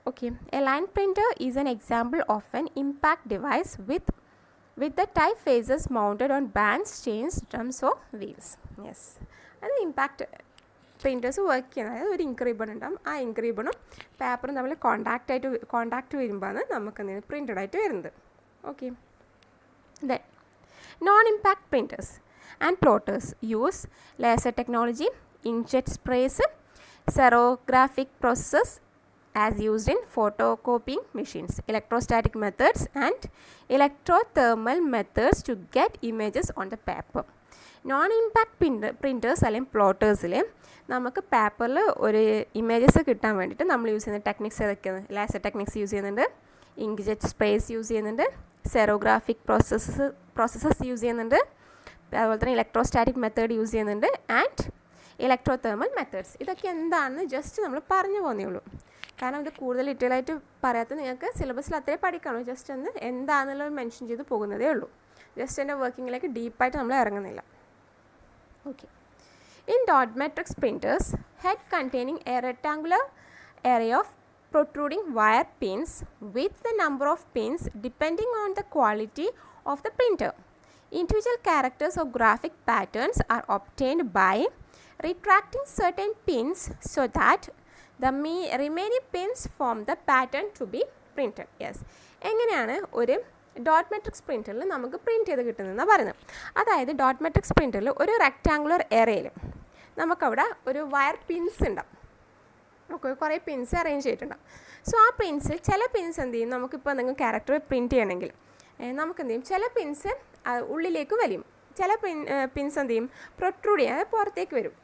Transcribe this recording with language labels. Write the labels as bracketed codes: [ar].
[en] Okay, a line printer is an example of an impact device with the type faces mounted on bands, chains, drums or wheels. [ml] Yes, അത് impact printers work ചെയ്യുന്നത്. അതായത് ഒരു ink ribbon ഉണ്ടാകും, ആ ink റിബണും പേപ്പറും തമ്മിൽ contact വരുമ്പോഴാണ് നമുക്ക് എന്ത് പ്രിൻറ്റഡ് ആയിട്ട് വരുന്നത്. [en] Okay, then non impact printers and plotters use laser technology, inkjet sprays, xerographic processes as used in photocopying machines, electrostatic methods and electrothermal methods to get images on the paper. [ml] Non impact printers അല്ലെങ്കിൽ പ്ലോട്ടേഴ്സിൽ നമുക്ക് പേപ്പറിൽ ഒരു images കിട്ടാൻ വേണ്ടിയിട്ട് നമ്മൾ use ചെയ്യുന്ന techniques ഏതൊക്കെയാണ്? Laser techniques use ചെയ്യുന്നുണ്ട്, ഇങ്ക്ജെറ്റ് സ്പ്രേസ് യൂസ് ചെയ്യുന്നുണ്ട്, സെറോഗ്രാഫിക് പ്രോസസ്സസ് യൂസ് ചെയ്യുന്നുണ്ട്, അതുപോലെ തന്നെ ഇലക്ട്രോസ്റ്റാറ്റിക് മെത്തേഡ് യൂസ് ചെയ്യുന്നുണ്ട്, ആൻഡ് ഇലക്ട്രോതെർമൽ മെത്തേഡ്സ്. ഇതൊക്കെ എന്താണെന്ന് ജസ്റ്റ് നമ്മൾ പറഞ്ഞു പോകുന്നേ ഉള്ളൂ. കാരണം ഇത് കൂടുതൽ ഡീറ്റെയിൽ ആയിട്ട് പറയാത്ത നിങ്ങൾക്ക് സിലബസിൽ അത്രയും പഠിക്കാണോ, ജസ്റ്റ് ഒന്ന് എന്താണെന്നുള്ളത് മെൻഷൻ ചെയ്ത് പോകുന്നതേ ഉള്ളൂ. ജസ്റ്റ് എൻ്റെ വർക്കിങ്ങിലേക്ക് ഡീപ്പായിട്ട് നമ്മൾ ഇറങ്ങുന്നില്ല. [en] Okay, in dot matrix printers, head containing a rectangular area of protruding wire pins with the number of pins depending on the quality of the printer. Individual characters or graphic patterns are obtained by retracting certain pins so that the remaining pins form the pattern to be printed. Yes, [ml] എങ്ങനെയാണ് ഒരു dot matrix പ്രിൻറ്ററിൽ നമുക്ക് print ചെയ്ത് കിട്ടുന്നതെന്നാണ് പറയുന്നത്. അതായത് dot matrix പ്രിൻറ്ററിൽ ഒരു rectangular എറയിൽ നമുക്കവിടെ ഒരു wire pins ഉണ്ടാവും. നമുക്ക് കുറേ പിൻസ് അറേഞ്ച് ചെയ്തിട്ടുണ്ടാവും. സോ ആ പിൻസ് ചില പിൻസ് എന്ത് ചെയ്യും, നമുക്കിപ്പോൾ എന്തെങ്കിലും ക്യാരക്ടർ പ്രിൻറ്റ് ചെയ്യണമെങ്കിൽ നമുക്ക് എന്ത് ചെയ്യും, ചില പിൻസ് ഉള്ളിലേക്ക് വലിയും, ചില പിൻസ് എന്ത് ചെയ്യും പ്രൊട്രൂഡ് ചെയ്യാതെ പുറത്തേക്ക് വരും.